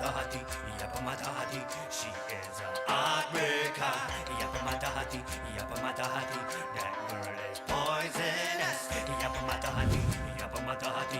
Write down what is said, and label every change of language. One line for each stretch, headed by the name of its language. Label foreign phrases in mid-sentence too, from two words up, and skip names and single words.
Iban: hati, ia pemata hati.
English: She is a heartbreaker,
Iban: ia pemata hati, ia pemata hati.
English: That girl is poisonous,
Iban: ia pemata hati, ia pemata hati.